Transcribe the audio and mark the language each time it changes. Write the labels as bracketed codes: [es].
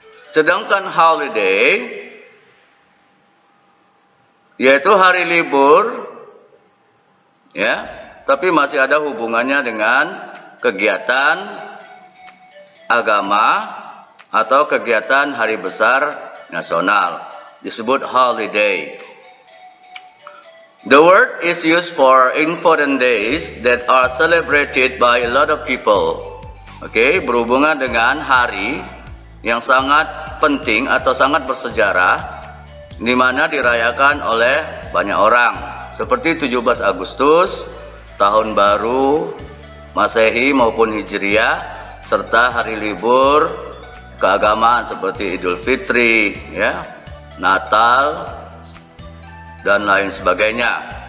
[id] Sedangkan holiday, yaitu hari libur, ya, tapi masih ada hubungannya dengan kegiatan agama atau kegiatan hari besar nasional, disebut holiday. [en] The word is used for important days that are celebrated by a lot of people. [id] Oke, berhubungan dengan hari yang sangat penting atau sangat bersejarah, di mana dirayakan oleh banyak orang, seperti 17 Agustus, Tahun Baru, Masehi maupun Hijriah, serta hari libur keagamaan seperti Idul Fitri, ya, Natal, dan lain sebagainya.